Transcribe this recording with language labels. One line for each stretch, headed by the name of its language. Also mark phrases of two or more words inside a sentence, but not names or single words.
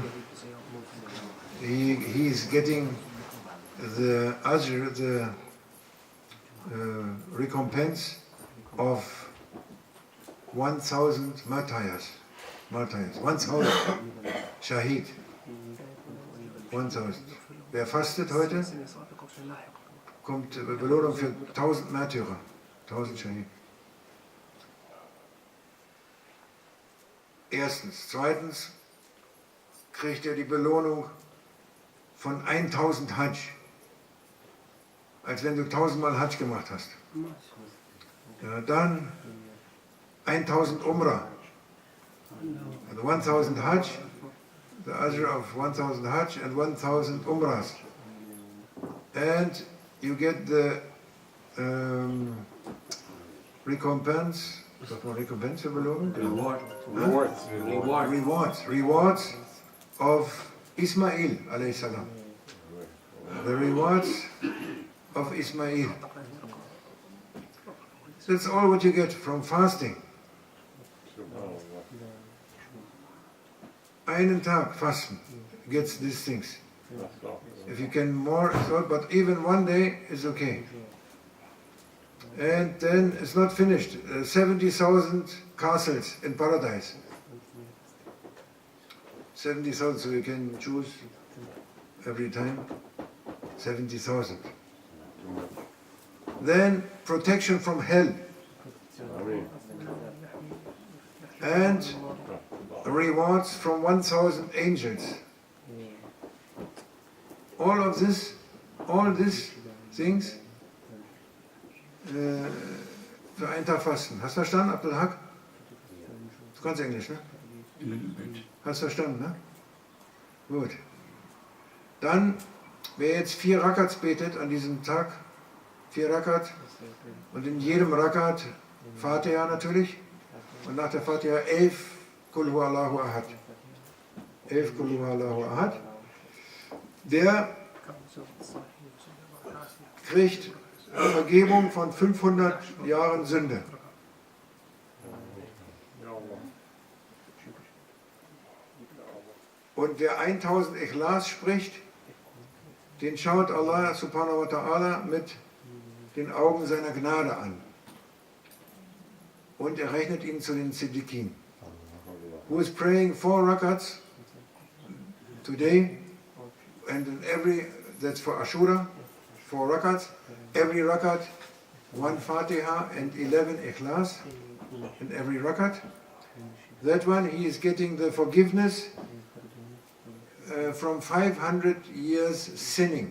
English: He is getting the ajr, the recompense of 1,000 martyrs, 1,000 Shahid, 1,000.
German: Wer fastet heute, kommt Belohnung für 1.000 Märtyrer, 1.000 Shahid. Erstens. Zweitens kriegt er die Belohnung von 1.000 Hajj. Als wenn du 1.000 Mal Hajj gemacht hast. Ja, dann 1.000 Umrah.
English: And 1,000 Hajj, the ajr of 1,000 Hajj and 1,000 Umrahs. And you get the recompense, rewards of Ismail
Arabic: عليه السلام.
English: The rewards of Ismail. That's all what you get from fasting.
German: Einen Tag fasten
English: gets these things. If you can more, but even one day is okay. And then it's not finished. 70,000 castles in paradise. 70,000, so you can choose every time. 70,000. Then protection from hell. And rewards from 1,000 angels. All these things
German: für einen Tag fasten. Hast du verstanden, Abdelhak? Du kannst Englisch, ne? Hast du verstanden, ne? Gut. Dann, wer jetzt 4 Rakats betet an diesem Tag, 4 Rakat, und in jedem Rakat Fatiha natürlich, und nach der Fatiha 11
Arabic: قل هو الله أحد. 11 قل هو الله أحد.
German: Der kriegt Vergebung von 500 Jahren Sünde. Und wer 1000 Ikhlas spricht, den schaut Allah
Arabic: سبحانه وتعالى
German: mit den Augen seiner Gnade an. Und er rechnet ihn zu den Siddiqin.
English: Who is praying 4 rakats today, and in that's for Ashura, 4 rakats, every rakat, 1 Fatiha and 11 Ikhlas in every rakat. That one, he is getting the forgiveness from 500 years sinning.